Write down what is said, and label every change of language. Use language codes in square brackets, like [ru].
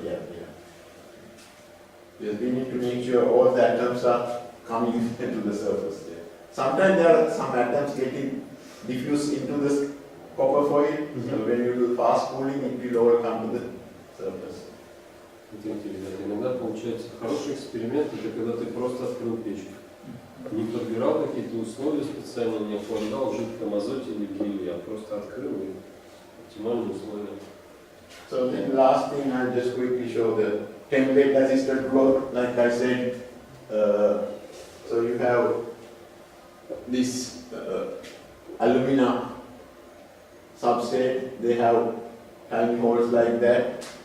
[en] Yeah. Yes, we need to make sure all the atoms are coming into the surface. Yeah. Sometimes there are some atoms getting diffused into the copper foil. So when you do fast cooling, it will all come to the surface. [ru] Смотрите, ребята, иногда получается хороший эксперимент, это когда ты просто открыл печку. Не подбирал какие-то условия специально, не охлаждал в жидком азоте или геле, а просто открыл и оптимальные условия. [en] So then last thing, I'll just quickly show the template assisted growth. Like I said, so you have this alumina substrate, they have tiny holes like that.